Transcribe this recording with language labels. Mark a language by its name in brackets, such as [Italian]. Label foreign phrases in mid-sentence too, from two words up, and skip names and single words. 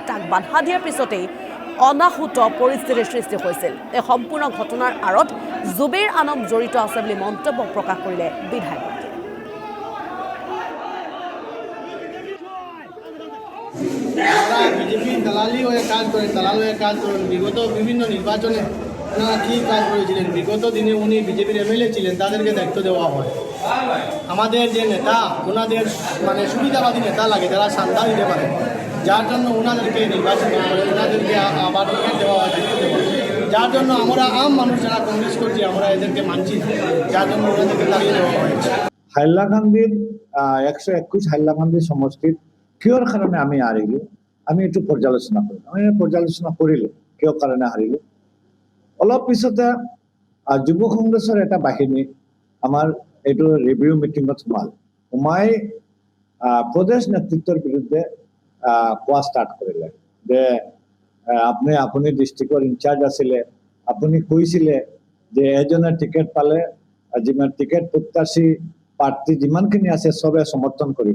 [Assamese] তাক বাধা দিয়াৰ পিছতেই অনাহুত পৰিস্থিতিৰ সৃষ্টি হৈছিল। এই সম্পূৰ্ণ ঘটনাৰ আঁৰত জুবেৰ আনম জড়িত আছে বুলি মন্তব্য প্ৰকাশ কৰিলে বিধায়কগৰাকীয়ে। [Bangla] বিজেপি দালালি হয়ে কাজ করেন, দালাল হয়ে কাজ করেন। বিগত বিভিন্ন নির্বাচনে ওনারা কী কাজ করেছিলেন, বিগত দিনে উনি বিজেপির এমএলএ ছিলেন, তাদেরকে দায়িত্ব দেওয়া হয়। আমাদের যে নেতা, ওনাদের মানে সুবিধাবাদী নেতা লাগে যারা সান্ধ্যা দিতে পারে, যার জন্য ওনাদেরকে নির্বাচন করে, ওনাদেরকে আবার টিকিট দেওয়া হয়, দায়িত্ব দেওয়া হয়। যার জন্য আমরা আম মানুষ যারা কংগ্রেস করছি, আমরা এদেরকে মানছি না, যার জন্য ওনাদেরকে তাড়িয়ে দেওয়া হয়েছে। [Assamese] হাইলাকান্দির 121 হাইলাকান্দি সমষ্টির কিয়র কারণে আমি হারিলো, আমি একটু পর্যালোচনা করি। আমি পর্যালোচনা করিলো কিয় কারণে হারিলো। অলপ পিছতে যুৱ কংগ্ৰেছৰ এটা বাহিনী আমাৰ এইটো [English] review meeting [Assamese] সোমাই প্ৰদেশ নেতৃত্বৰ বিৰুদ্ধে কোৱা ষ্টাৰ্ট কৰিলে যে আপুনি [English] district in-charge [Assamese] আছিলে, আপুনি কৈছিলে যে এজনে টিকেট পালে যিমান টিকেট প্ৰত্যাশী প্ৰাৰ্থী যিমানখিনি আছে চবে সমৰ্থন কৰিব।